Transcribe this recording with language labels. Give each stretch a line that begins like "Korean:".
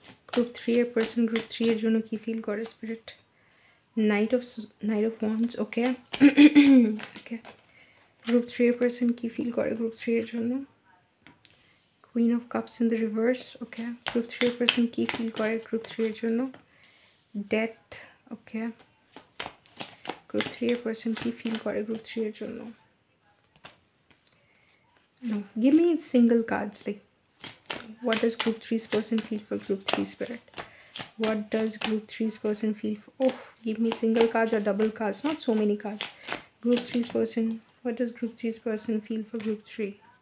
Bangla: Group 3 এর person group 3 এর জন্য কি ফিল করে spirit? Knight of Wands, okay. Okay. Group 3 এর পার্সন কি ফিল করে গ্রুপ 3 এর জন্য?
English: Queen of Cups in the reverse, okay.
Bangla: Group 3 এর পার্সন কি ফিল করে গ্রুপ 3 এর জন্য? Death, okay. Group 3 এর পার্সন কি ফিল করে গ্রুপ 3 এর জন্য?
English: No, give me single cards, like what does group 3's person feel for group 3 spirit? What does group 3's person feel for? Oh, give me single cards or double cards, not so many cards. Group 3's person, what does group 3's person feel for group 3?